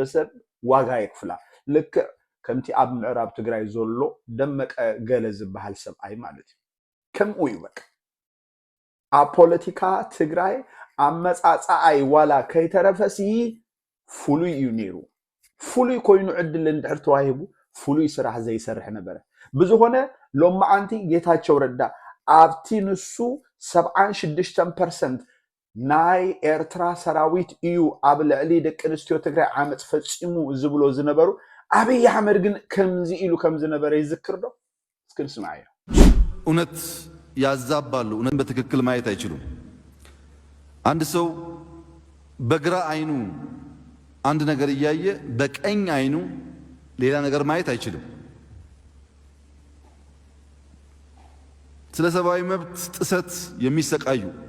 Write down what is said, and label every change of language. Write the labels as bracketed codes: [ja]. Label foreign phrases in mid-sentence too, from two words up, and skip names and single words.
[ti] ሰብ ዋጋ ይክፍላ። ልክዕ ከምቲ ኣብ ምዕራብ ትግራይ ዘሎ ደመቀ ገለ ዝበሃል ሰብኣይ ማለት እዩ። ከምኡ እዩ በቃ ኣብ ፖለቲካ ትግራይ ኣመፃፃኣይ ዋላ ከይተረፈሲ ፍሉይ እዩ ነይሩ። ፍሉይ ኮይኑ ዕድል እንድሕር ተዋሂቡ ፍሉይ ስራሕ ዘይሰርሕ ነበረ። ብዝኾነ ሎማዓንቲ ጌታቸው ረዳ ኣብቲ ንሱ 76% ናይ ኤርትራ ሰራዊት እዩ ኣብ ልዕሊ ደቂ ኣንስትዮ ትግራይ ዓመፅ ፈጺሙ ዝብሎ ዝነበሩ ኣብይ ኣሕመድ ግን ከምዚ ኢሉ ከም ዝነበረ ይዝክር ዶ? እስኪ እንስማዕዮ። [am] እውነት ያዛባሉ፣ እውነት በትክክል ማየት አይችሉም። አንድ ሰው በግራ አይኑ አንድ ነገር እያየ በቀኝ አይኑ ሌላ ነገር ማየት አይችልም። ስለ ሰብአዊ መብት ጥሰት የሚሰቃዩ